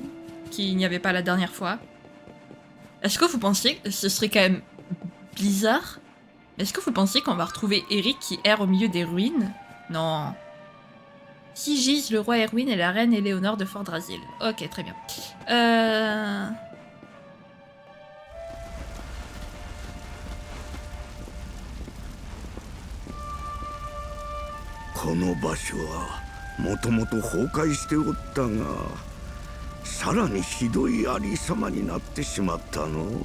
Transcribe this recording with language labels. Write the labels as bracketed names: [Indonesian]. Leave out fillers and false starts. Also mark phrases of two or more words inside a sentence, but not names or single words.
[French] Qu'il n'y avait pas la dernière fois. Est-ce que vous pensez que ce serait quand même bizarre? Est-ce que vous pensez qu'on va retrouver Eric qui erre au milieu des ruines? Non. Sigis, le roi Erwin et la reine Éléonore de Fordrasil. Ok, très bien. [Japanese] この場所はもともと崩壊しておったが、さらにひどいありさまになってしまったの。